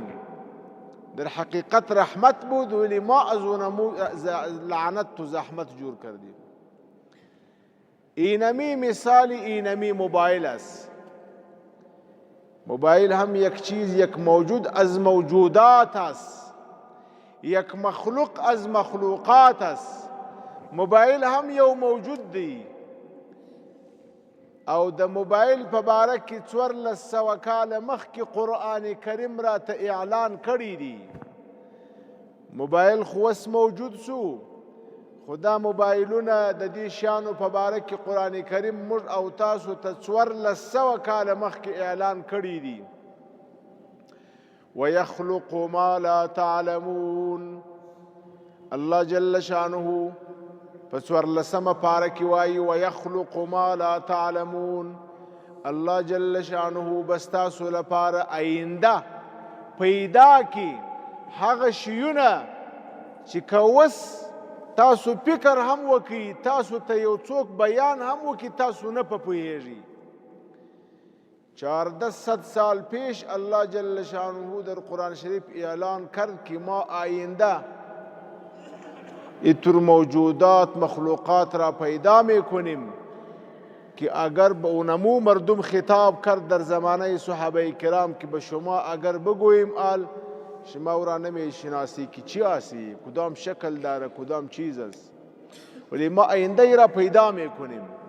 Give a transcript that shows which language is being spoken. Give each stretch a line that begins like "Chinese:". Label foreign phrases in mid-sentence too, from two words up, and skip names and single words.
Persian: در حقیقت رحمت بود ولی ما از اونمو لعنت و زحمت جور کردیم. اینمی مثال اینمی موبایل است. موبایل هم یک چیز، یک موجود از موجودات است، یک مخلوق از مخلوقات است.
Pashto: موبایل هم یو موجود دی او د موبایل په باره کې 1400 کاله مخکې قرآن کریم را ته اعلان کړی دی. موبایل خو اوس موجود سو، خو دا موبایلونه د دې شیانو په باره کې قرآن کریم موږ او تاسو ته 1400 کاله مخکې اعلان کړی دی.
Arabic: ويخلق ما لا تعلمون.
Pashto: الله جل شانه په 14مه پاره کې وایي
Arabic: ويخلق ما لا تعلمون.
Pashto: الله جل شانه بس تاسو لپاره آینده پیدا کی هغه شیونه چې کوس تاسو فکر هم وکي، تاسو ته یو څوک بیان هم وکي، تاسو نه پوهیږئ.
Persian: 1400 سال پیش الله جل شانه در قرآن شریف اعلان کرد که ما آینده اینطور موجودات مخلوقات را پیدا میکنیم که اگر به اونمو مردم خطاب کرد در زمانه صحابه کرام که به شما اگر بگوییم شما او را نمیشناسی که چی هستی، کدام شکل داره، کدام چیز است، ولی ما آینده ای را پیدا میکنیم.